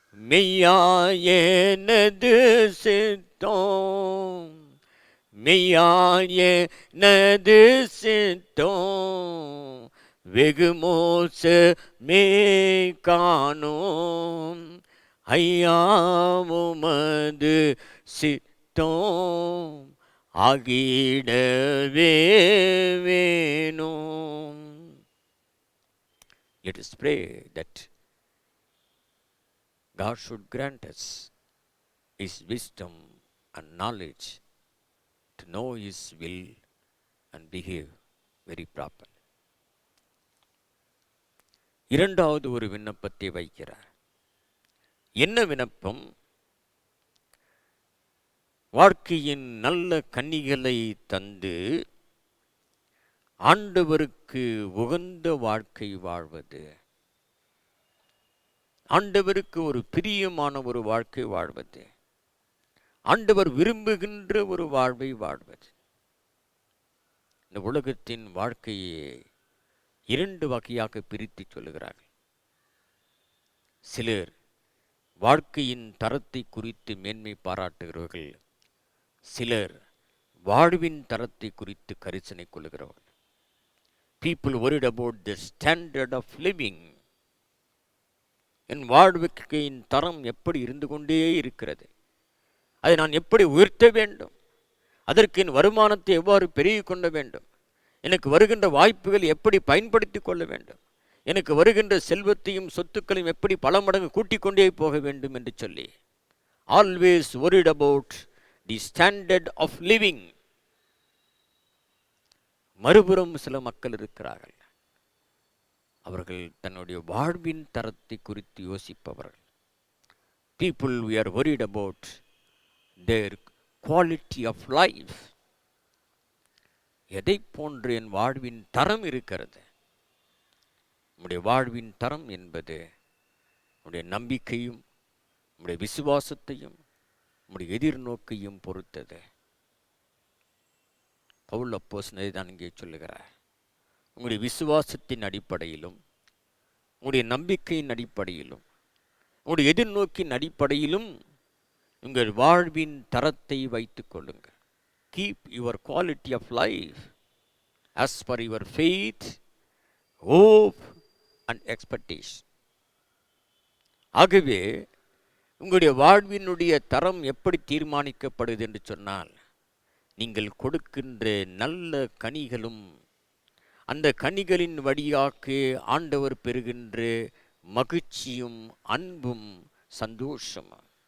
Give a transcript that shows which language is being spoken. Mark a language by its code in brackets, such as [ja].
[ta] மெய்யாயனது சித்தம், மெய்யாயனது சித்தம், வெகு மோசமே காணோம், ஐயாவுமது சித்தம் ஆகிடவே வேணும். [en] Let us pray that God should grant us His wisdom and knowledge to know His will and behave very properly. [ta] இரண்டாவது ஒரு விண்ணப்பத்தை வைக்கிறார். என்ன விண்ணப்பம்? வாழ்க்கையின் நல்ல கன்னிகளை தந்து ஆண்டவருக்கு உகந்த வாழ்க்கை வாழ்வது, ஆண்டவருக்கு ஒரு பிரியமான ஒரு வாழ்க்கை வாழ்வது, ஆண்டவர் விரும்புகின்ற ஒரு வாழ்வை வாழ்வது. இந்த உலகத்தின் வாழ்க்கையை 2 வகையாக பிரித்து சொல்லுகிறார்கள். சிலர் வாழ்க்கையின் தரத்தை குறித்து மேன்மை பாராட்டுகிறவர்கள், சிலர் வாழ்வின் தரத்தை குறித்து கரிசனை கொள்ளுகிறவர்கள். [en] People worried about the standard of living. [ta] என் வாழ்க்கையின் தரம் எப்படி இருந்து கொண்டே இருக்கிறது, அதை நான் எப்படி உயர்த்த வேண்டும், அதற்கு என் வருமானத்தை எவ்வாறு பெருகிக் கொள்ள வேண்டும், எனக்கு வருகின்ற வாய்ப்புகள் எப்படி பயன்படுத்தி கொள்ள வேண்டும், எனக்கு வருகின்ற செல்வத்தையும் சொத்துக்களையும் எப்படி பல மடங்கு கூட்டிக் கொண்டே போக வேண்டும் என்று சொல்லி [en] Always worried about the standard of living. [ta] மறுபுறம் சில மக்கள் இருக்கிறார்கள், அவர்கள் தன்னுடைய வாழ்வின் தரத்தை குறித்து யோசிப்பவர்கள். [en] People we are worried about their quality of life. [ta] எதை போன்று என் வாழ்வின் தரம் இருக்கிறது? நம்முடைய வாழ்வின் தரம் என்பது நம்முடைய நம்பிக்கையும் நம்முடைய விசுவாசத்தையும் நம்முடைய எதிர்நோக்கையும் பொறுத்தது. பவுல் அப்போஸ்தலன் தான் இங்கே சொல்லுகிறார், உங்களுடைய விசுவாசத்தின் அடிப்படையிலும் உங்களுடைய நம்பிக்கையின் அடிப்படையிலும் உங்களுடைய எதிர்நோக்கின் அடிப்படையிலும் உங்கள் வாழ்வின் தரத்தை வைத்துக் கொள்ளுங்கள். [en] Keep your quality of life as per your faith, hope and expectation. [ta] ஆகவே உங்களுடைய வாழ்வினுடைய தரம் எப்படி தீர்மானிக்கப்படுது என்று சொன்னால், நீங்கள் கொடுக்கின்ற நல்ல கனிகளும் அந்த கனிகளின் வழியாக ஆண்டவர் பெறுகின்ற மகிழ்ச்சியும் அன்பும் சந்தோஷமும்.